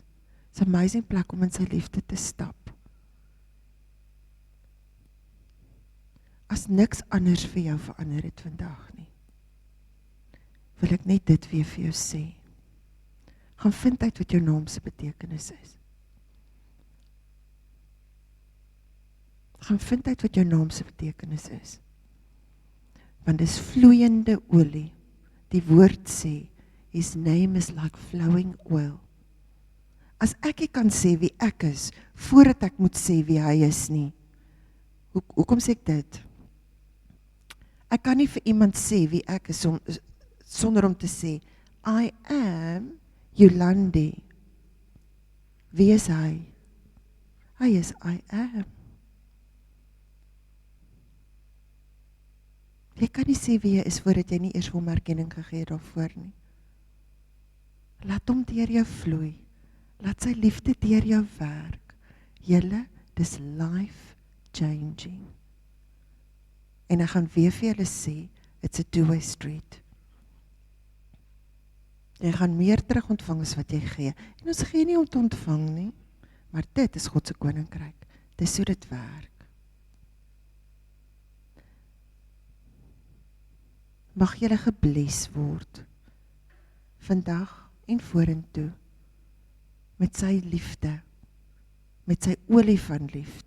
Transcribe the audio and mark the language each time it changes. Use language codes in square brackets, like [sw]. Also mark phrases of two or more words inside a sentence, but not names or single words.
[af] Dit is 'n amazing plek om in sy liefde te stap. As niks anders vir jou verander het vandag nie, wil ek net dit weer vir jou sê. Gaan vind uit wat jou naam se betekenis is. Gaan vind uit wat jou naam se betekenis is. Want dis vloeiende olie. Die woord sê, [en] his name is like flowing oil. [af] As ek nie kan sê wie ek is, voordat ek moet sê wie hy is nie, hoekom sê ek dit? Ek kan nie vir iemand sê wie ek is, sonder om te sê, [en] I am Jolandi. [af] Wie is hy? Hy is [en] I am. [af] Jy kan nie sê wie jy is voordat jy nie eers vir hom erkenning gegee het daarvoor nie. Laat hom deur jou vloei. Laat sy liefde deur jou werk. Julle, dis [en] life changing. [af] En ek gaan weer vir julle sê, [en] it's a two-way street. [af] Jy gaan meer terug ontvang as wat jy gee. En ons gee nie om te ontvang nie, maar dit is God se koninkryk. Dis hoe dit werk. Mag julle gebless word, vandag en vorentoe, met sy liefde, met sy olie van liefde.